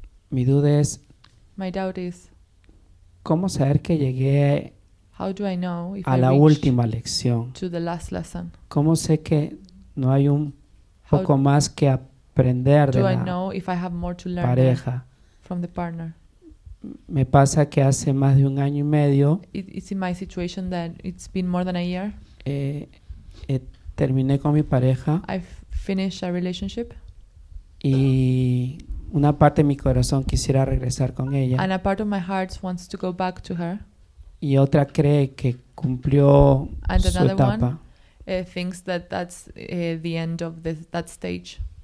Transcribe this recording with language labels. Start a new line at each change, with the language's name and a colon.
Spanish: Mi duda es, ¿cómo saber que llegué a la última lección? ¿Cómo sé que no hay un poco más que aprender de la pareja?
English: From the partner.
Spanish: Me pasa que hace más de un año y medio
English: It's in my situation that it's been more than a year.
Spanish: Terminé con mi pareja.
English: I've finished a relationship.
Spanish: Y una parte de mi corazón quisiera regresar con ella.
English: And a part of my heart wants to go back to her.
Spanish: Y otra cree que cumplió
English: and
Spanish: su
English: another
Spanish: etapa.
English: One thinks that that's the end of that stage.